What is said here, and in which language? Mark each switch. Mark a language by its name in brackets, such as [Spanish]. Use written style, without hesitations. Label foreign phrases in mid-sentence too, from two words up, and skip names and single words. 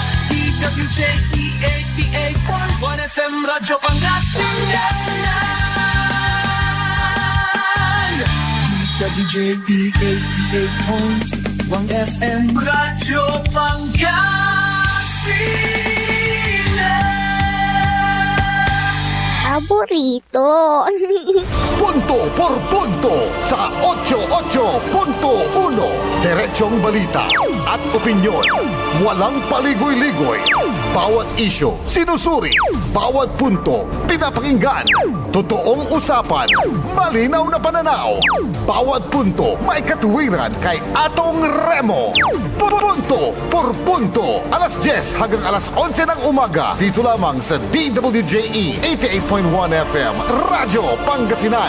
[Filipino] DWJE 88.1 FM Radyo Pangasinan. DWJE 88.1 FM Radyo Pangasinan. Paborito. Punto por punto sa 88.1. Diretsong balita at opinyon. Walang paligoy-ligoy. Bawat isyu, sinusuri. Bawat punto, pinapakinggan. Totoong usapan. Malinaw na pananaw. Bawat punto, may katuwiran kay Atong Remo. Punto por punto. Alas 10 hanggang alas 11 ng umaga. Dito lamang sa DWJE 88.1 FM Radyo Pangasinan.